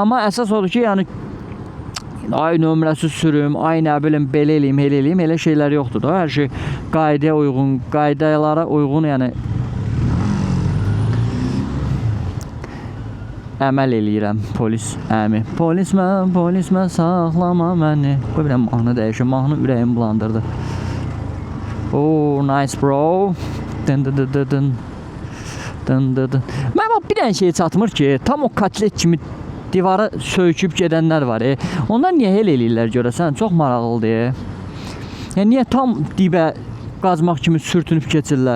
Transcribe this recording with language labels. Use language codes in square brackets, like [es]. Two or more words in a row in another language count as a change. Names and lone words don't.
[az] Amma əsas odur ki, yəni ay nömrəsi sürüm, ay nə bilim belə eləyim, elə eləyim, elə şeylər yoxdur da. Hər şey qaydaya uyğun, qaydalara uyğun, yəni əməl eləyirəm. Polis əmi. Polismən saxlama məni. Qoy bir mahnı dəyişim. Mahnı ürəyimi bulandırdı. [en] Oh, nice bro. Dın dın dın dın. Dın dın dın. [az] Mən bax bir dənə şey çatmır ki, tam o kotlet kimi divara söyküb gedənlər var. Onlar niyə elə eləyirlər görəsən? Çox maraqlıdır. Yəni niyə tam dibə qazmaq kimi sürtünüb keçirlər?